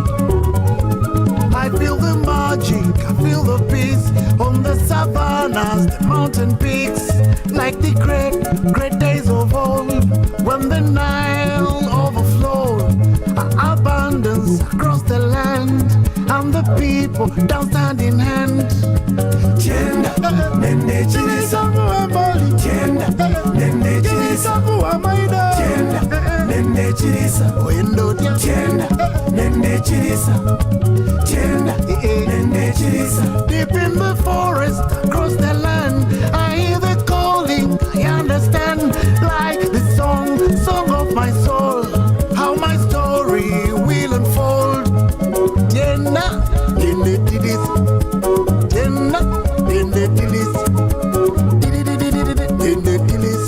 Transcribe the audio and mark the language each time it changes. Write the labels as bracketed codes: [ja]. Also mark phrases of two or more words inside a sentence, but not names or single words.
[en] I feel the magic, I feel the peace on the savannas, the mountain peaks, like the great days of old, when the Nile overflowed, abundance across the land, and the people down hand in hand. [sn] Chenda nende chirisa chenda nende chirisa chenda nende chirisa chenda nende chirisa chenda nende chirisa. [en] Deep in the forest, across the land, I hear the calling, I understand. Like the song of my soul, how my story will unfold. Tiena, tiene tilis, tiena, tiene tilis, tiene tilis.